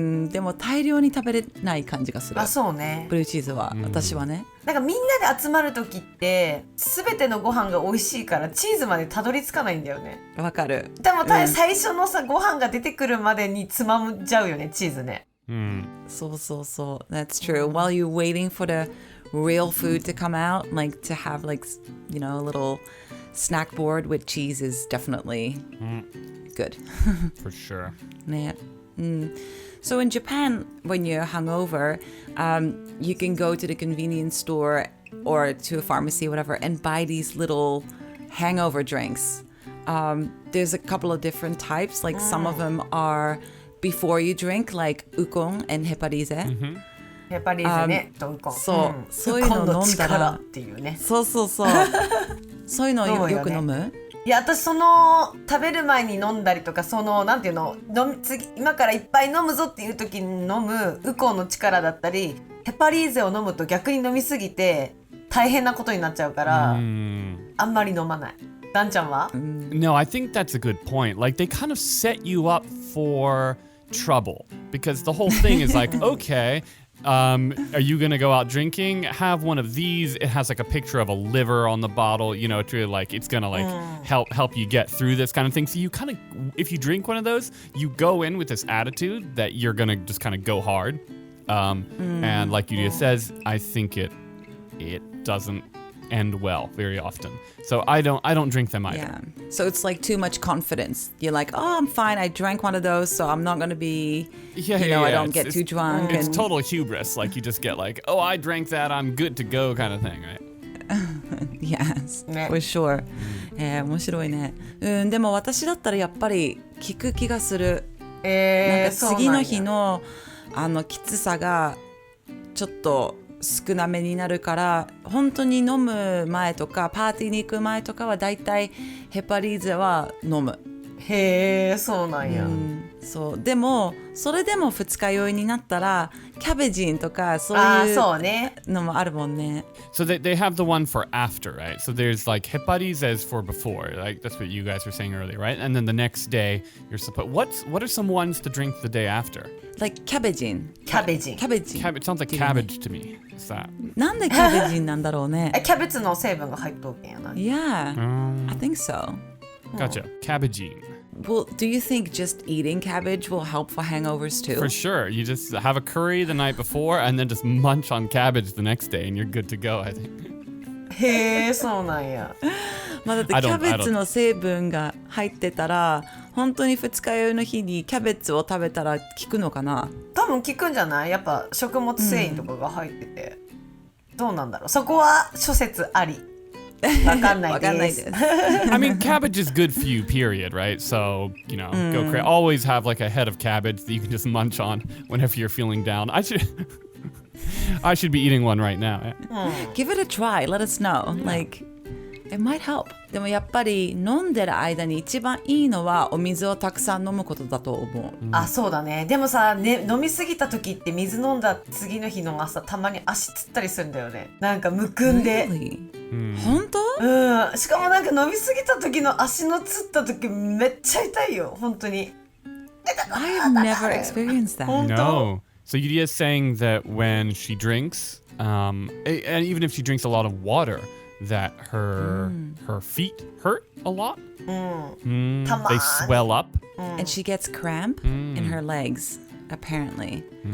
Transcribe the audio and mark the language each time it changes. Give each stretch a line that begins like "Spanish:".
Japanese: でも大量に食べれない感じがする。そうね。ブルーチーズは、私はね。なんかみんなで集まる時って全てのご飯が美味しいからチーズまでたどり着かないんだよね。わかる。でも最初のさ、ご飯が出てくるまでにつまんじゃうよね、チーズね。そう。
English: That's true. While you're waiting for the real food to come out, like to have like, a little snack board with cheese is definitely good. For sure.
Japanese: ね。
English: So in Japan, when you're hungover, you can go to the convenience store or to a pharmacy, whatever, and buy these little hangover drinks. There's a couple of different types. Like some of them are before you drink, like ukon and heparize.
Japanese: ヘパリーゼね、とウコン。そういうの飲んだらっていうね。そう。そういうのをよく飲む？いや、私食べる前に飲んだりとか、なんていうの、今からいっぱい飲むぞっていう時に飲むウコンの力だったり、ヘパリーゼを飲むと逆に飲みすぎて大変なことになっちゃうから、あんまり飲まない。ダンちゃんは？
English: No, I think that's a good point. Like they kind of set you up for trouble because the whole thing is like, okay, are you going to go out drinking? Have one of these. It has like a picture of a liver on the bottle, it's really like it's going to like help you get through this kind of thing. So you kind of, if you drink one of those, you go in with this attitude that you're going to just kind of go hard. And like Yudia says, I think it doesn't end well very often. So I don't drink them either. Yeah. So it's like too much confidence. You're like, oh, I'm fine. I drank one of those, so I'm not going to be, I don't get too drunk. It's total hubris. Like you just get like, oh, I drank that. I'm good to go kind of thing, right? Yes, for sure.
Japanese: 面白いね。でも私だったらやっぱり効く気がする。なんか次の日のきつさがちょっと少なめになるから本当に飲む前とかパーティーに行く前とかはだいたいヘパリーゼは飲む。へえ、そうなんや。そうでもそれでも二日酔いになったらキャベジンとかそういうのもあるもんね。
English: So they have the one for after, right? So there's like heparizes for before, like that's what you guys were saying earlier, right? And then the next day you're supposed. What are some ones to drink the day after? Like キャベジン。
Japanese: キャベジン。
English: It sounds like cabbage to me. What's that?
Japanese: なんでキャベジンなんだろうね。キャベツの成分が入っとるんやな。
English: Yeah, I think so. Gotcha. Cabbagine. Well, do you think just eating cabbage will help for hangovers too? For sure. You just have a curry the night before and then just munch on cabbage the next day and you're good to go, I think.
Japanese: へえ、そうなんや。まあだってキャベツの成分が入ってたら本当に二日酔いの日にキャベツを食べたら効くのかな？多分効くんじゃない？やっぱ食物繊維とかが入ってて、どうなんだろう。そこは諸説あり。わかんないわかんないでですす。
English: I mean, cabbage is good for you, period, right? So, go crazy. Always have like a head of cabbage that you can just munch on whenever you're feeling down. I should be eating one right now. Give it a try. Let us know. Like, it might help.
Japanese: でもやっぱり飲んでる間に一番いいのはお水をたくさん飲むことだと思う。あ、そうだね。でもさ、ね、飲みすぎた時って水飲んだ次の日の朝たまに足つったりするんだよね。なんかむくんで。
English: Really?
Japanese: 本当？うん。しかもなんか飲みすぎた時の足のつった時めっちゃ痛いよ。本当に。
English: I have never experienced that.
Japanese: 本当。
English: No. So Yudia's saying that when she drinks, and even if she drinks a lot of water, that her feet hurt a lot. They swell up. And she gets cramp in her legs, apparently.